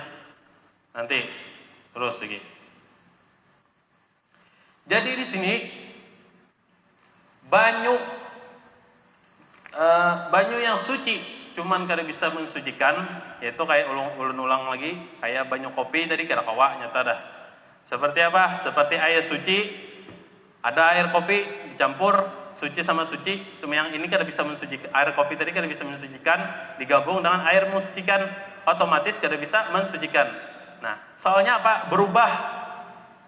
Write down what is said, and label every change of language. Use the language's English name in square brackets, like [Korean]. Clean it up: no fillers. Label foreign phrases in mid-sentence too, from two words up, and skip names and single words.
[Banjar] Nanti terus lagi. Jadi di sini banyu yang suci cuman kada bisa mensucikan, yaitu kayak ulang lagi kayak banyu kopi tadi kada kawa nyata dah. Seperti apa? Seperti air suci, ada air kopi dicampur suci sama suci, cuma yang ini kada bisa mensucikan. Air kopi tadi kada bisa mensucikan, digabung dengan air mensucikan, otomatis kada bisa mensucikan. Nah, soalnya apa? Berubah.